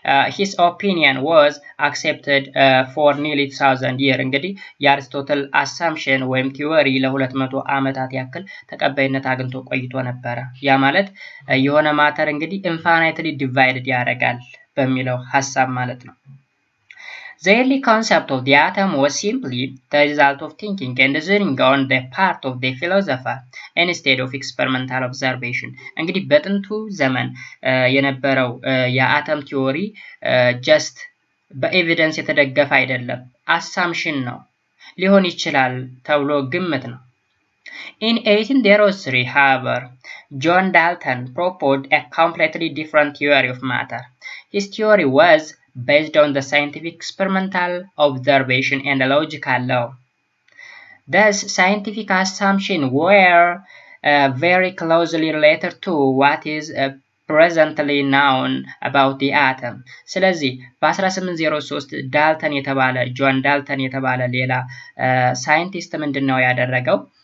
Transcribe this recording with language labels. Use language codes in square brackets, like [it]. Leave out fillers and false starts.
[en] His opinion was accepted for nearly 1000 years. [am] እንግዲህ የአርስቶትል አሳምፕሽን ወይም ቲዮሪ ለ200 ዓመታት ያክል ተቀባይነት አግኝቶ ቆይቶ ነበረ። ያ ማለት የሆነ ማተር እንግዲህ ኢንፋይናይትሊ ዲቫይድድ ያደርጋል በሚለው ሐሳብ ማለት ነው። [en] The early concept of the atom was simply the result of thinking and reasoning on the part of the philosopher instead of experimental observation. [am] እንግዲህ በጥንቱ ዘመን የነበረው የአተም ቲዮሪ ጀስት በኤቪደንስ የተደገፈ አይደለም፣ አሳምፕሽን ነው፣ ሊሆን ይችላል ተብሎ ግምት ነው። [en] In 1803, however, John Dalton proposed a completely different theory of matter. His theory was based on the scientific experimental observation and a logical law. Thus, scientific assumptions were very closely related to what is presently known about the atom. [am] ስለዚህ በ1803 ጆን ዳልተን የተባለ ሌላ ሳይንቲስት ምንድነው ያደረገው?